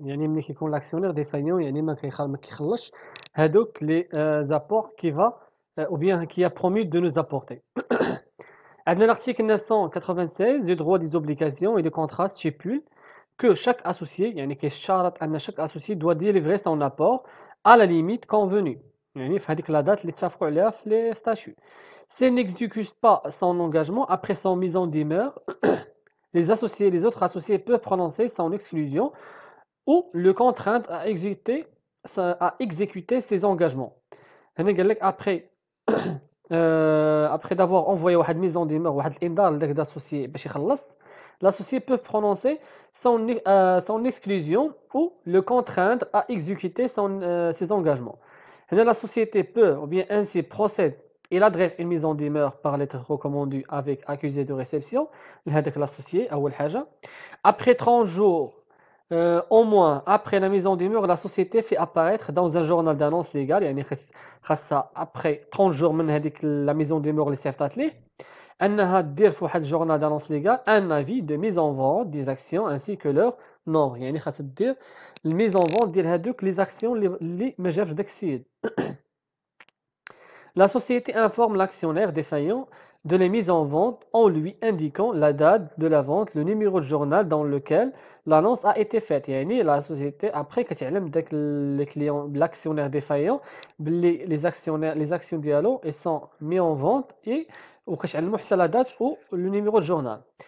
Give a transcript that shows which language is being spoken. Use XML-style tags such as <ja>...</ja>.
<ar>يعني ملي كيكون</ar> <fr>l'actionnaire défaillant</fr> <ar>يعني ما كيخلصش هادوك</ar> <fr>les apports qui va ou bien qui a promis de nous apporter. عندنا l'article 996 du droit des obligations et des contrats stipule que chaque associé</fr> <ar>يعني كيشترط أن</ar> <fr>chaque associé doit délivrer son apport à la limite convenue.</fr> <ar>يعني في هذيك la date اللي اتفقوا عليها في les statuts.</ar> <fr>S'il n'exécute pas son engagement après son mise en demeure, les autres associés peuvent prononcer son exclusion ou le contraindre à exécuter ses engagements.</fr> <ar>هنا قال لك</ar> <fr>après d'avoir envoyé واحد mise en demeure</fr> <ar>واحد الانذار لذاك</ar> <fr>d'associé</fr> <ar>باش يخلص,</ar> <fr>l'associé peut prononcer son exclusion ou le contraindre à exécuter ses engagements. هنا la société peut ou bien ainsi procède. Il adresse une mise en demeure par lettre recommandée avec accusé de réception لهذاك l'associé</fr> <ar>أول حاجة.</ar> <fr>Après 30 jours au moins après la mise en demeure, la société fait apparaître dans un journal d'annonce légale</fr> <ar>يعني خاصها</ar> <fr>après 30 jours</fr> <ar>من هذيك</ar> <fr>la mise en demeure</fr> <ar>اللي صيفطات ليه أنها دير في واحد journal</ar> <fr>d'annonce légale un avis de mise en vente des actions ainsi que leur nombre.</fr> <ar>يعني خاصها دير الميز en vente ديال هذوك les actions اللي ما جابش داك السيد.</ar> <fr>La société informe l'actionnaire défaillant de la mise en vente en lui indiquant la date de la vente, le numéro de journal dans lequel l'annonce a été faite. يعني la société après</fr> <ar>كتعلم داك</ar> <fr>le client l'actionnaire défaillant les actions ديالو elles sont mis en vente et</fr> <ar>وكتعلمو حتى</ar> <fr>la date ou le numéro de journal.</fr>